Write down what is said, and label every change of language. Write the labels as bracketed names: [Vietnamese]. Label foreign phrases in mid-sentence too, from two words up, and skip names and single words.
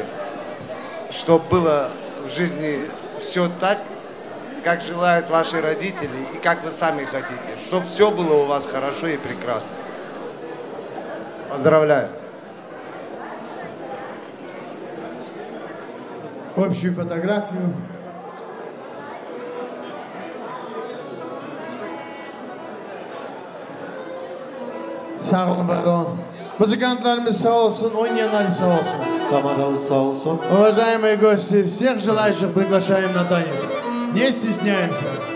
[Russian] Чтобы было в жизни все так, как желают ваши родители и как вы сами хотите. Чтобы все было у вас хорошо и прекрасно. Поздравляю. Общую фотографию. [Azerbaijani] Sağ olun, var olun. Музыкантlarımız sağ olsun, oynayanlar sağ olsun. Командалар sağ olsun. [Russian] Уважаемые гости, всех желающих приглашаем на танец. Не стесняемся.